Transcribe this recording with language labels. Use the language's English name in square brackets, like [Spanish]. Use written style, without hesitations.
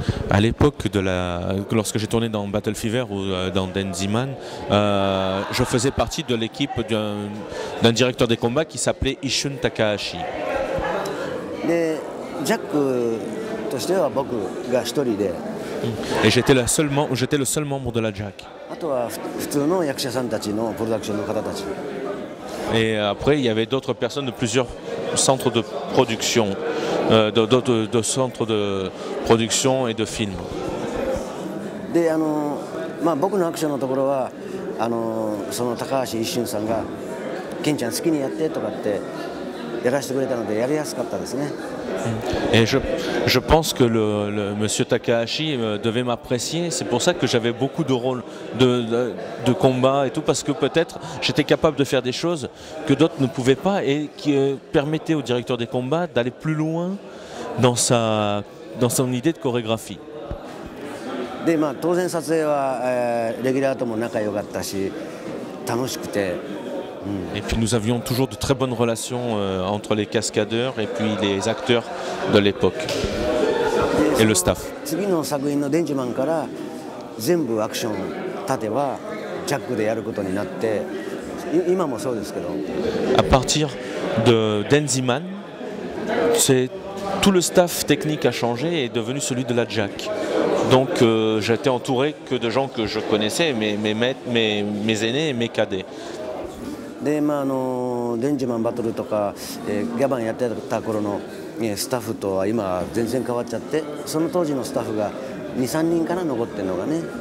[French] À l'époque lorsque j'ai tourné dans Battle Fever ou dans Denziman, je faisais partie de l'équipe d'un directeur des combats qui s'appelait Ishun Takahashi. [Japanese] で、ジャックとしては僕が一人で。 [French] Et j'étais le seul membre de la JAC. [Japanese] あとは普通の役者さんたちのプロダクションの方たち。 [French] Et après, il y avait d'autres personnes de plusieurs centres de production, de centres de production et de films. [Japanese] で、僕のアクションのところはその高橋一春さんが「ケンちゃん好きにやって」とかってやらせてくれたのでやりやすかったですね。 [French] Et je pense que le monsieur Takahashi devait m'apprécier. C'est pour ça que j'avais beaucoup de rôles de combat et tout, parce que peut-être j'étais capable de faire des choses que d'autres ne pouvaient pas et qui permettaient au directeur des combats d'aller plus loin dans son idée de chorégraphie. [Japanese] で、当然撮影は、レギュラーとも仲良かったし楽しくて。 [French] Et puis nous avions toujours de très bonnes relations entre les cascadeurs et puis les acteurs de l'époque et le staff. [Japanese] 次の作品のデンジマンから全部アクション立てはジャックでやることになって、今もそうですけど。 [French] À partir de Denziman, tout le staff technique a changé et est devenu celui de la JAC. Donc j'étais entouré que de gens que je connaissais, mes aînés et mes cadets. [Japanese] で、デンジマンバトルとか、ギャバンやってた頃のスタッフとは今全然変わっちゃって、その当時のスタッフが 2-3 人かな残ってるのがね。